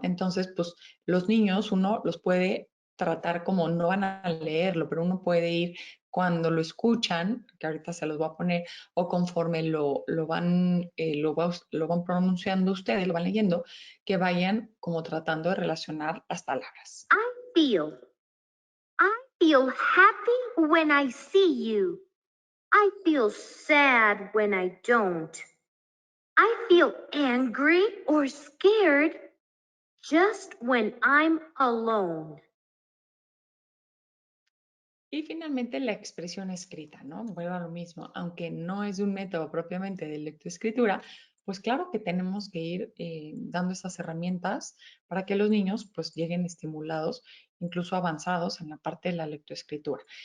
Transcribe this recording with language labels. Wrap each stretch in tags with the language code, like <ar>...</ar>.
<es>Entonces, pues los niños, uno los puede tratar como no van a leerlo, pero uno puede ir cuando lo escuchan, que ahorita se los voy a poner, o conforme lo van pronunciando ustedes, lo van leyendo, que vayan como tratando de relacionar las palabras.</es> <en>feel. I feel happy when I see you. I feel sad when I don't. I feel angry or scared just when I'm alone.</en> <es>Y finalmente la expresión escrita, ¿no? Vuelvo a lo mismo, aunque no es un método propiamente de lectoescritura, pues claro que tenemos que ir dando esas herramientas para que los niños pues lleguen estimulados, incluso avanzados en la parte de la lectoescritura.</es>